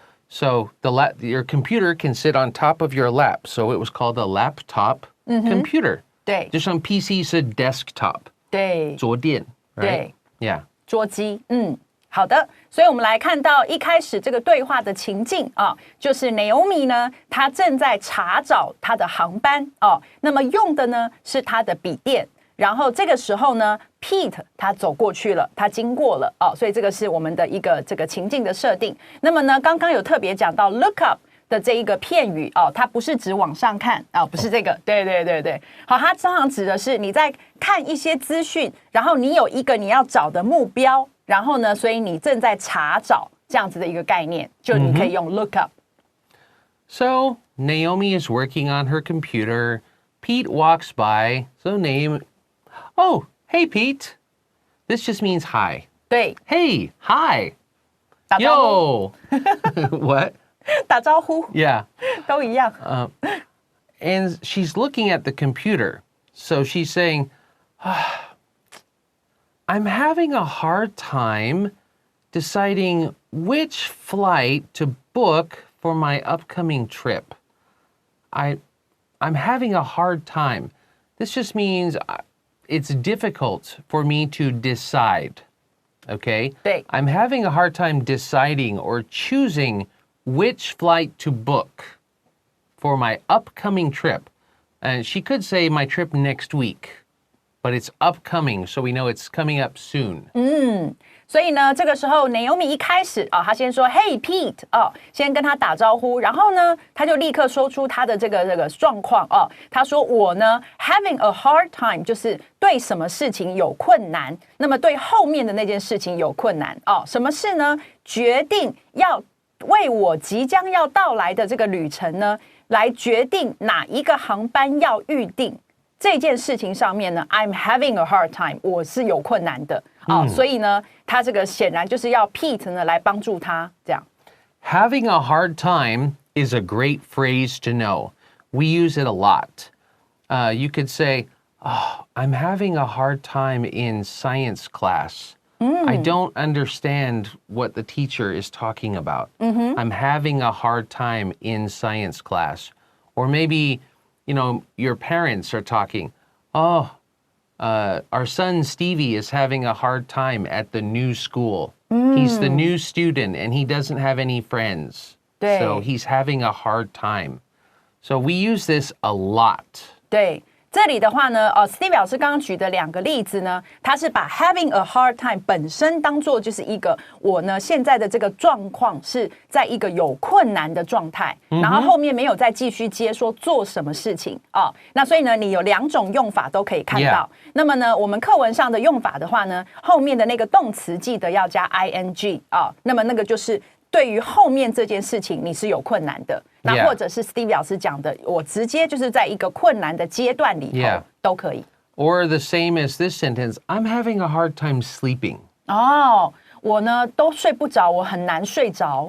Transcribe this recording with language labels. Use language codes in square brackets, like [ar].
[en] So your computer can sit on top of your lap. So it was called a laptop computer. [zh] 对就像 PC 是 desktop. 对桌垫, right? 对 [en] Yeah. [zh] 桌机，好的，所以我们来看到一开始这个对话的情境啊，就是 Naomi 呢，她正在查找她的航班哦，那么用的呢是她的笔电，然后这个时候呢 ，Pete 他走过去了，他经过了哦，所以这个是我们的一个这个情境的设定。那么呢，刚刚有特别讲到 look up 的这一个片语哦，它不是指往上看哦，不是这个，对，好，它通常指的是你在看一些资讯，然后你有一个你要找的目标。然后呢，所以你正在查找这样子的一个概念，就你可以用 look up。 [en] So Naomi is working on her computer. Pete walks by. So oh, hey Pete. This just means hi. [zh] 对， [en] Hey, hi. [zh] 打招呼 [en] Yo. What? [zh] 打招呼 [en] Yeah. [zh] 都一样。 [en] And she's looking at the computer. So she's saying, I'm having a hard time deciding which flight to book for my upcoming trip. I'm having a hard time. This just means it's difficult for me to decide. Okay? [zh] 对 [en] I'm having a hard time deciding or choosing which flight to book for my upcoming trip. And she could say my trip next week. But it's upcoming, so we know it's coming up soon. [zh] 所以呢，这个时候 Naomi 一开始啊，她先说 Hey Pete 哦，先跟他打招呼，然后呢，他就立刻说出他的这个状况哦。他说我呢 having a hard time，就是对什么事情有困难，那么对后面的那件事情有困难哦。什么事呢？决定要为我即将要到来的这个旅程呢，来决定哪一个航班要预定。这件事情上面呢 ， I'm having a hard time，我是有困难的啊、所以呢，他这个显然就是要 Pete 呢来帮助他这样。 [en] Having a hard time is a great phrase to know. We use it a lot. You could say, oh, I'm having a hard time in science class. I don't understand what the teacher is talking about. I'm having a hard time in science class. Or maybe, your parents are talking, oh, our son Stevie is having a hard time at the new school. He's the new student and he doesn't have any friends. [zh] 对 [en] So he's having a hard time. So we use this a lot. [zh] 对，这里的话呢，Stevie 老师刚刚举的两个例子呢，他是把 having a hard time 本身当做就是一个我呢现在的这个状况是在一个有困难的状态，然后后面没有再继续接说做什么事情啊、那所以呢，你有两种用法都可以看到。那么呢，我们课文上的用法的话呢，后面的那个动词记得要加 ing 啊、那么那个就是对于后面这件事情你是有困难的。那或者是 Stevie 老师讲的，我直接就是在一个困难的阶段里头都可以。 [en] Or the same as this sentence, I'm having a hard time sleeping. [zh] 哦，我呢都睡不着，我很难睡着。